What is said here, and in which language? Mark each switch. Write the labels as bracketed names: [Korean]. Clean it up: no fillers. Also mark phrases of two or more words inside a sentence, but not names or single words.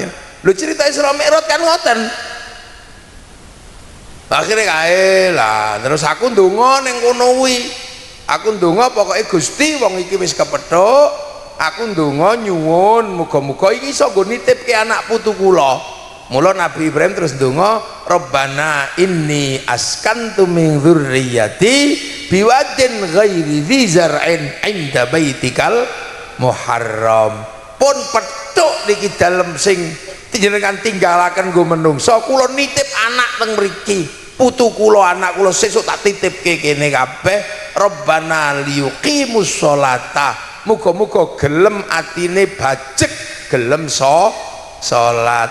[Javanese] Lho cerita Isra Mi'raj kan ngoten. Akhire kae lah terus aku ndonga ning kono kuwi. Aku ndonga pokoke Gusti wong iki wis kepethuk. Aku ndonga nyuwun muga-muga iki iso nggo nitipke anak putu kula. Mula Nabi Ibrahim terus ndonga, [Arabic] رَبَّنَا إِنِّي أَسْكَنْتُ مِنْ ذُرِّيَّتِي بِوَادٍ غَيْرِ ذِي زَرْعٍ عِنْدَ بَيْتِكَ الْمُحَرَّمِ. [Javanese] Pun petuk niki dalem sing jenengan tinggalaken nggo menungso, kula nitip anak teng mriki. Putu kula, anak kula sesuk tak titipke kene kabeh. [Arabic] رَبَّنَا لِيُقِيمُوا الصَّلَاةَ. [Javanese] Muga-muga gelem atine bajek, gelem salat.